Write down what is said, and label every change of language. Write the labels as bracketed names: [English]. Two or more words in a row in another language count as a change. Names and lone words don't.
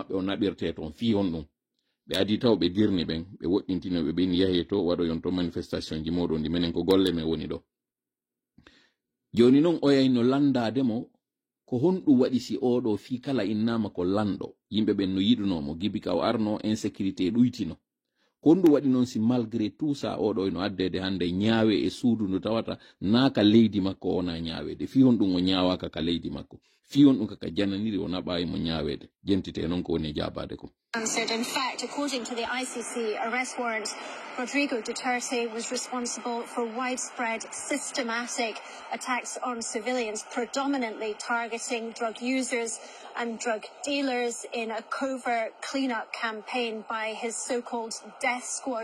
[Fula] o naɓirte toon fi on ɗum ɓe adi taw ɓe dirni ɓen ɓe woɗɗintinoɓe ɓen yahe to waɗo yon to manifestation ji moɗon ndi minen ko golle men woni ɗo joni noon o yayno landademo ko honɗum waɗi si oɗo fi kala innama ko lanɗo yimɓe ɓen no yiɗunomo gibi ka o arno insécurité ɗuytino ko honɗum waɗi noon si [French] malgré tout ça [Fula] oɗo eno addede hande ñaawe e suudu ndu tawata naaka leydi makko wona ñaawede fi on ɗum o ñaawaka ka leydi makko fi on ɗum kaka jananiri o naɓayi mo ñaawede jentite noon ko woni jabade ko. [English] Answered. In fact, according to the ICC arrest warrant, Rodrigo Duterte was responsible for widespread systematic attacks on civilians, predominantly targeting drug users and drug dealers in a covert cleanup campaign by his so-called death squad.